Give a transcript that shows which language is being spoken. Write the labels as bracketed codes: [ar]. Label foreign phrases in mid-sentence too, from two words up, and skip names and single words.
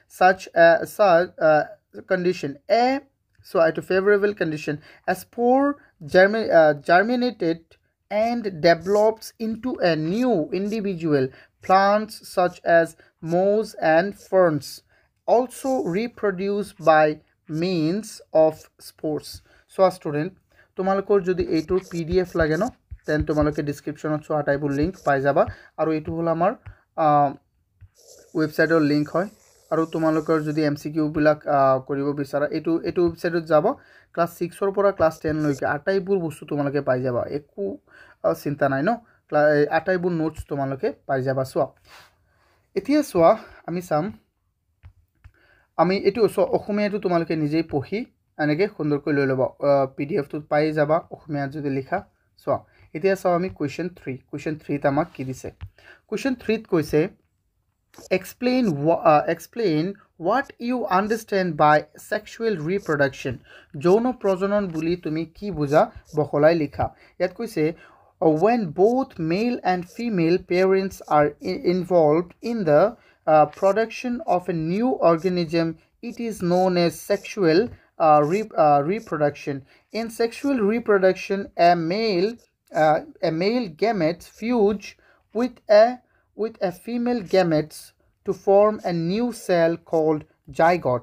[en] favorable condition a spore germinated and develops into a new individual plants such as moss and ferns also reproduce by means of spores so a student [as] তোমালোকৰ যদি এইটোৰ PDF লাগে ন তেন তোমালোকে ডেসক্ৰিপশনত চোৱা টাইপৰ লিংক পাই যাবা আৰু এইটো হল আমাৰ ওয়েবসাইটৰ লিংক হয় আৰু তোমালোকৰ যদি MCQ বিলাক কৰিব বিচাৰা এইটো ওয়েবসাইটত যাব ক্লাস 6 ৰ পৰা ক্লাস 10 লৈকে আটাইবোৰ বস্তু তোমালোকে পাই যাবা একো চিন্তা নাই ন আটাইবোৰ নোটস তোমালোকে পাই যাবা চোৱা এতিয়া চোৱা আমি চাম আমি এটো অসমীয়াটো তোমালোকে নিজেই পঢ়ি এনেকে সুন্দৰকৈ লৈ লবা PDF টো পাই যাবা অসমীয়া যদি লিখা সো এতিয়া চাও আমি কোৱেশ্চন 3 ত আমাক কি দিছে কোৱেশ্চন 3 ত কৈছে [en] explain what you understand by sexual reproduction. [as] যৌন প্ৰজনন বুলি তুমি কি বুজা বহলাই লিখা। ইয়াত কৈছে [en] when both male and female parents are involved in the production of a new organism, it is known as sexual reproduction. In sexual reproduction, a male gametes fuse with a female gametes to form a new cell called zygote.